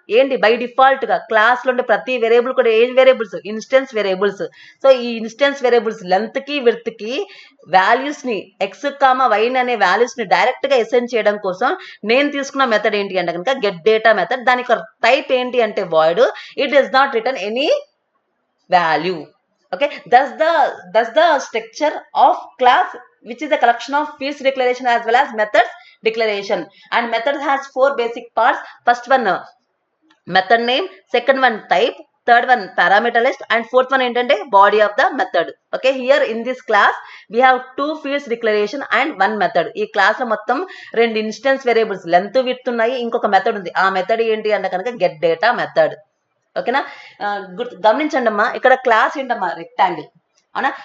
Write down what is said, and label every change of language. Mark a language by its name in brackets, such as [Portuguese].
[Telugu] ఏంటి, by default గా class లో ఉండే ప్రతి వేరియబుల్ కూడా ఏం వేరియబుల్స్, ఇన్స్టెన్స్ వేరియబుల్స్. సో ఈ ఇన్స్టెన్స్ వేరియబుల్స్ లెంత్ కి విడ్త్ కి వాల్యూస్ ని ఎక్స్ కామా వై అనే వాల్యూస్ ని డైరెక్ట్ గా అసైన్ చేయడం కోసం నేను తీసుకున్న మెథడ్ ఏంటి అంటే కనుక గెట్ డేటా మెథడ్. దానికి టైప్ ఏంటి అంటే void. [English] It does not return any value. Okay, thus the structure of class, which is a collection of fields declaration as well as methods declaration. And method has 4 basic parts. First one method name, second one type, third one parameter list and fourth one ఏంటంటే body of the method. Okay, here in this class we have 2 fields declaration and 1 method. [Telugu] ఈ class లో మొత్తం 2 instance variables length width ఉన్నాయి, ఇంకొక method ఉంది. ఆ method ఏంటి అంటే కనుక గెట్ డేటా మెథడ్. ఓకేనా, గమనించండి అమ్మా, ఇక్కడ క్లాస్ ఏంటమ్మా రెక్టాంగిల్ అవునా.